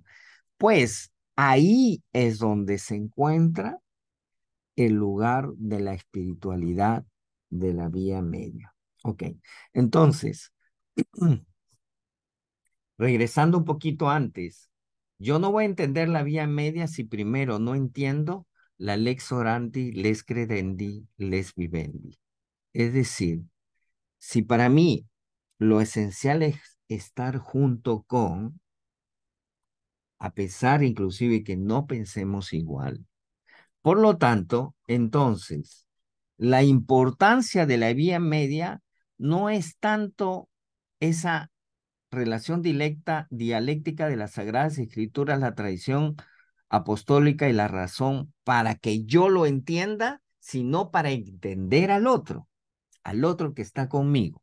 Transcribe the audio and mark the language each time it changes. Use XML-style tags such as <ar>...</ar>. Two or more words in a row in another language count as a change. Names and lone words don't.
<es>Pues ahí es donde se encuentra el lugar de la espiritualidad de la vía media. Ok, entonces, regresando un poquito antes, yo no voy a entender la vía media si primero no entiendo la</es> <la>lex orandi, les credendi, les vivendi.</la> <es>Es decir, si para mí lo esencial es estar junto con, a pesar inclusive que no pensemos igual. Por lo tanto, entonces, la importancia de la vía media no es tanto esa relación dialéctica de las Sagradas Escrituras, la tradición apostólica y la razón para que yo lo entienda, sino para entender al otro que está conmigo.</es>